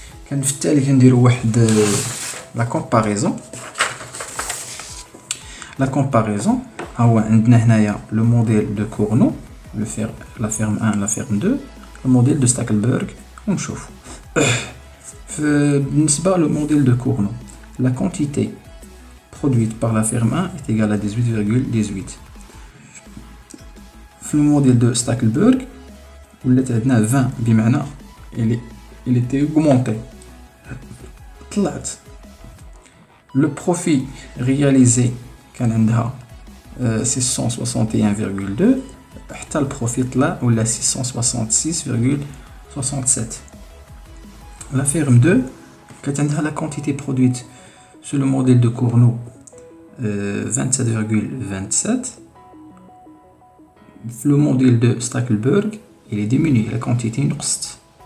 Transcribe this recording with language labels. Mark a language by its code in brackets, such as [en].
[ar] كان في التالي كنديروا واحد [fr] la comparaison [ar] هو عندنا هنايا [fr] le modèle de Cournot la ferme 1 la ferme 2 le modèle de Stackelberg [ar] ونشوفوا بالنسبة [fr] le modèle de Cournot la quantité produite par la ferme 1 est égale à 18,18. le modèle de Stackelberg [ar] ولات عندنا 20 بمعنى [fr] il était augmenté. [ar] طلعت [fr] le profit réalisé [ar] كان عندها 661,2 حتى البروفيت طلع ولا 666,67. [fr] La firme 2 [ar] كانت عندها [fr] la quantité produite sur le modèle de Cournot 27,27. Le modèle de Stackelberg il est diminué, la quantité [ar] نقصت.